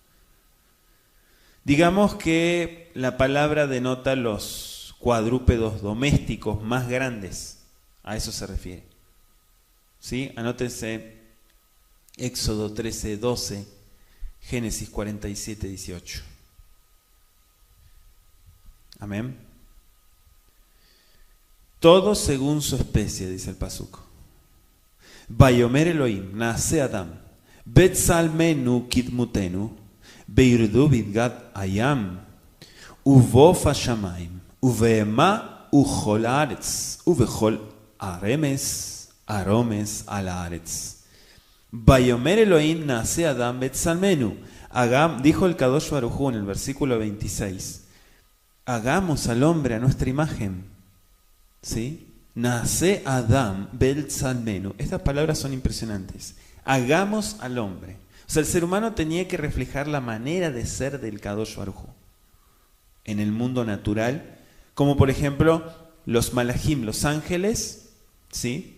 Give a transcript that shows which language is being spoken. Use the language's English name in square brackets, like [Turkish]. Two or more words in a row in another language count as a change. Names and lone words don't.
[Spanish] Digamos que la palabra denota los cuadrúpedos domésticos más grandes, a eso se refiere. ¿Sí? Anótense Éxodo 13:12, Génesis 47:18. Amén. Todo según su especie, dice el pasuk. [Hebrew] ויאמר אלהים נעשה אדם בצלמנו כדמותנו וירדו בדגת הים ובעוף השמים ובבהמה ובכל הארץ ובכל הרמש על הארץ. ויאמר אלהים נעשה אדם בצלמנו. [Spanish] Dijo el Kadosh Baruj Hu en el versículo 26, hagamos al hombre a nuestra imagen. [Hebrew] ¿Sí? נעשה אדם בצלמנו. [Spanish] Estas palabras son impresionantes. Hagamos al hombre. O sea, el ser humano tenía que reflejar la manera de ser del Kadosh Baruj Hu en el mundo natural, como por ejemplo los malajim, los ángeles, ¿sí?